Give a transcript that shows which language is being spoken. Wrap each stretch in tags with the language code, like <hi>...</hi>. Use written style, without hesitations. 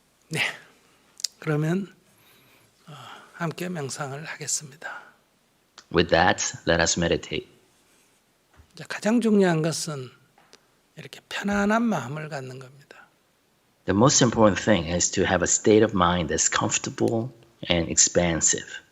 <ko>네, 그러면 함께 명상을 하겠습니다.</ko> <en>With that, let us meditate.</en> <ko>가장 중요한 것은 이렇게 편안한 마음을 갖는 겁니다.</ko> <en>The most important thing is to have a state of mind that's comfortable and expansive.</en>